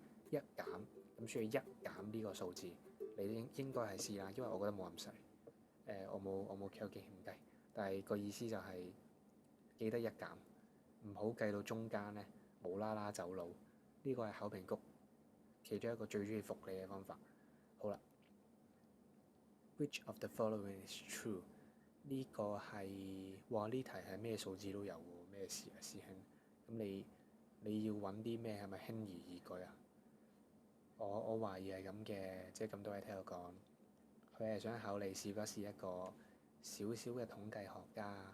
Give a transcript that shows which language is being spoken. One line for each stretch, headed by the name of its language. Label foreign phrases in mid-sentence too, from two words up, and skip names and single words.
Cantonese: 一減，咁需要一減呢個數字，你應該係 C 啦，因為我覺得冇咁細。我冇計唔計，但係個意思就係記得一減，唔好計到中間咧無啦啦走佬。呢個係考評局其中一個最中意服你嘅方法。
English: 好啦 ，Which of the following is true？
Cantonese: 呢個係呢題係咩數字都有喎，咩事啊師兄？咁你要揾啲咩係咪輕而易舉啊？我懷疑係咁嘅，即係咁多位聽我講，佢係想考你是不是一個小小嘅統計學家。